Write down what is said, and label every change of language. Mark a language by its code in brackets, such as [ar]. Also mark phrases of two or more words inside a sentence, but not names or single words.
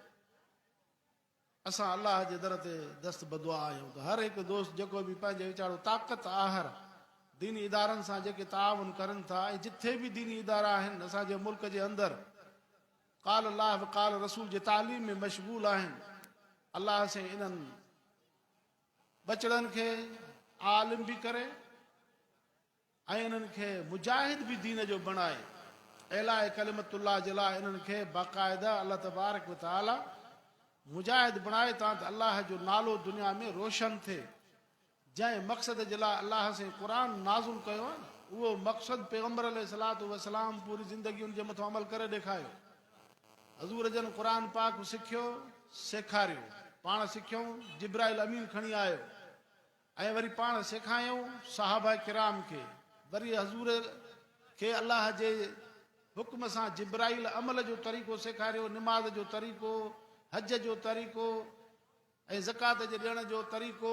[sd] असां अलाह जे दर ते दस्तबद दुआ आहियूं त हर हिकु दोस्त जेको बि पंहिंजे वीचारो ताक़त आहर दीनी इदारनि सां जेके ताउन करनि था ऐं जिथे बि दीनी इदारा आहिनि असांजे मुल्क जे अंदरि [ar] قال الله وقال رسول [sd] जे तालीम में मशगूल आहिनि अलाह से इन्हनि बचड़नि खे आलिम बि करे ऐं इन्हनि खे मुजाहिद बि दीन जो बणाए [ar] إعلاء كلمة الله [sd] जे लाइ इन्हनि खे बाक़ाइदा [ar] الله تبارك وتعالى [sd] मुजाहिद बणाए तां त अल्लाह जो नालो दुनिया में रोशन थिए जंहिं मक़सद जे लाइ अल्लाह से क़ुरान नाज़िल कयो आहे न उहो मक़सदु पैगम्बर [ar] عليه الصلاة والسلام [sd] पूरी ज़िंदगी उन जे मथां अमल करे ॾेखारियो हज़ूर जन क़ुरान पाक सिखियो सेखारियो पाण सिखियूं जिब्राइल अमीन खणी आयो ऐं वरी पाण सेखारियूं सहाबा किराम खे वरी हज़ूर खे अल्लाह जे हुक्म सां जिब्राइल अमल जो तरीक़ो सेखारियो, निमाज़ जो तरीक़ो, हज जो तरीक़ो ऐं ज़कात जे ॾियण जो तरीक़ो।